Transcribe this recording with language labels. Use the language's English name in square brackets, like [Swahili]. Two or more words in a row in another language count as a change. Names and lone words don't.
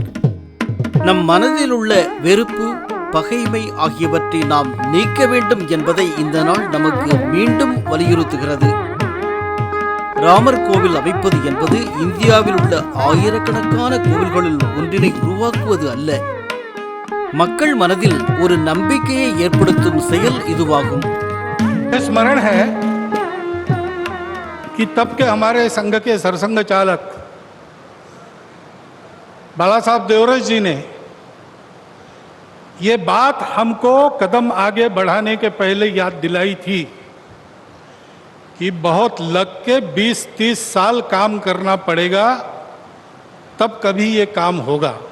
[Tamil] நம் மனதில் உள்ள வெறுப்பு, பகைமை ஆகியவற்றை நாம் நீக்க வேண்டும் என்பதை இந்த நாள் நமக்கு மீண்டும் வலியுறுத்துகிறது. ராமர் கோவில் அமைப்பது என்பது இந்தியாவில் உள்ள ஆயிரக்கணக்கான கோவில்களில் ஒன்றினை உருவாக்குவது அல்ல, மக்கள் மனதில் ஒரு நம்பிக்கையை ஏற்படுத்தும் செயல் இதுவாகும். [Hindi] स्मरण है कि तब के हमारे संघ के सरसंघ चालक बाला साहब देवरस जी ने ये बात हमको कदम आगे बढ़ाने के पहले याद दिलाई थी कि बहुत लग के 20-30 साल काम करना पड़ेगा, तब कभी ये काम होगा।